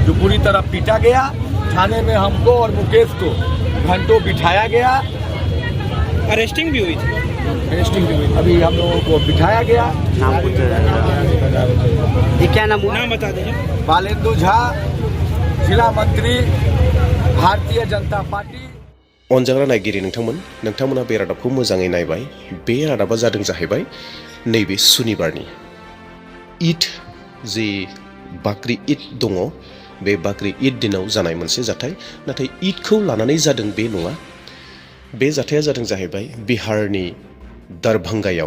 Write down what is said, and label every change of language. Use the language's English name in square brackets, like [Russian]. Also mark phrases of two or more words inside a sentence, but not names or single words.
[Hindi] जो पूरी तरह पीटा गया थाने में, हमको और मुकेश को घंटों बिठाया गया। अरेस्टिंग भी हुई थी? अरेस्टिंग भी हुई। अभी हम लोगों को बिठाया गया। ये क्या नाम बता दीजिए। बालेंदु झा, जिला मंत्री, भारतीय जनता पार्टी। [Bodo] अनजाग्रा नायगिरि नोंथांमोना बे रादाबखौ मोजाङै नायबाय। बे रादाबा जादों जाहैबाय नैबे सुनिबारनि ईद, जि बाक्रि ईद दङ, बे बाक्रि ईद दिनाव जानाय मोनसे जाथाय। नाथाय ईदखौ लानानै जादों बे नङा। बे जाथाया जादों जाहैबाय बिहारनि दरभंगायाव।